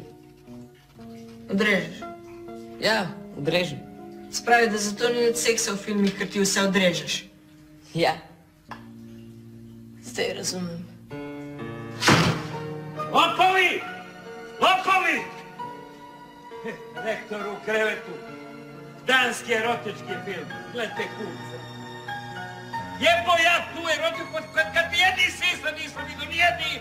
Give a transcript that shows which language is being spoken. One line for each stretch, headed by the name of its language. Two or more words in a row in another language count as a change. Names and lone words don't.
Slovenian: Odrežeš? Ja, odrežem. Spravi, da zato ni od seksa v filmih, ker ti vse odrežeš. Ja. Zdaj razumem.
Croatian: Lopovi! Lopovi! Rektor u krevetu. Danski erotički film. Gledajte kurca. Jebo ja tu erotiku kad nijedni sisa nisam vidio, nijedni.